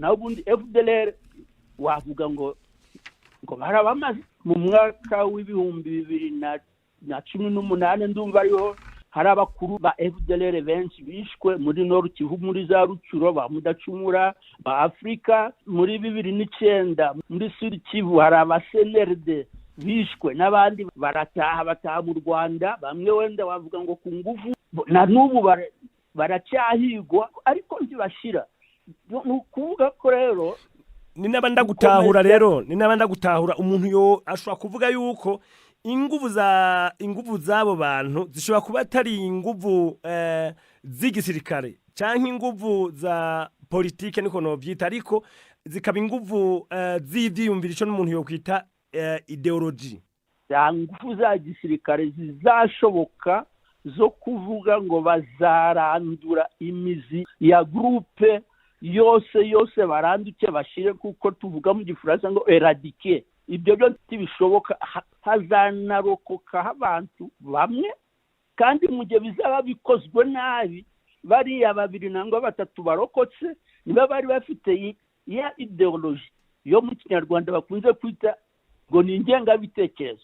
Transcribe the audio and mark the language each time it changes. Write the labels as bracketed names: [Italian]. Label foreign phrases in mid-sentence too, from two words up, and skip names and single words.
[Kinyarwanda] Naho ubundi FDLR wavuga ngo barabamaze mu mwaka w'ibihumbi 2018 ndumva ariho hari abakuru ba FDLR benshi bishwe muri Nord Kivu, muri za Rucuro, ba Mudacumura, ba Afrika. Muri 2009 muri Sud Kivu hari abasenerde bishwe, n'abandi bataha mu Rwanda, bamwe wenda wavuga ngo ku ngufu, na n'ubu baracyahigwa ariko ntibashira. Nukuvuga ko rero [Rundi] ni nabanda gutahura rero ni nabanda gutahura umuntu yo ashobora kuvuga yuko inguvu zabo bantu zishobora kuba atari inguvu z'igisirikare canke inguvu za politike niko no vyita, ariko zikaba inguvu z'ivyiyumviro ico n'umuntu yo kwita ideology. Inguvu za gisirikare zizashoboka zo kuvuga ngo bazarandura imizi ya groupe yose baranduke bashire, kuko tuvuga mu Gifaransa ngo éradiquer. Ibyo byo tibishoboka, hazanarokoka abantu bamwe, kandi mu gihe bizaba bikozwe nabi bariya babiri nangwa batatu barokotse niba bari bafite ya ideology yo mu Kinyarwanda bakunze kwita ngo ni ingengabitekerezo.